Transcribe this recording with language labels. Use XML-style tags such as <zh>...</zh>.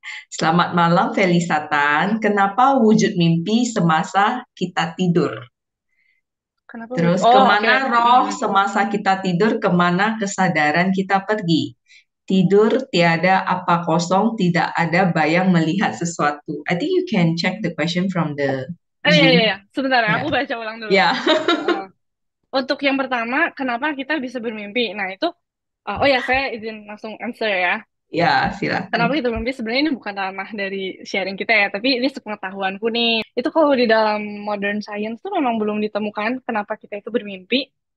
<id>Selamat malam Felisatan. Kenapa wujud mimpi semasa kita tidur? kenapa wujud? Terus Oh, oke. kemana roh semasa kita tidur, kemana kesadaran kita pergi? Tidur tiada apa kosong, tidak ada bayang melihat sesuatu.</id> <en>I think you can check the question from the</en> <id>Iya, iya,</id> <en>Zoom.</en> <id>iya. Sebentar ya, Ya, aku baca ulang dulu. ya, Heeh. Untuk yang pertama, kenapa kita bisa bermimpi? Nah, itu, oh ya, saya izin langsung answer ya. ya, Kenapa silakan. kita bermimpi? Sebenarnya ini bukan ranah dari sharing kita ya, tapi ini sepengetahuanku nih. Itu kalau di dalam modern science tuh memang belum ditemukan kenapa kita itu bermimpi.</id>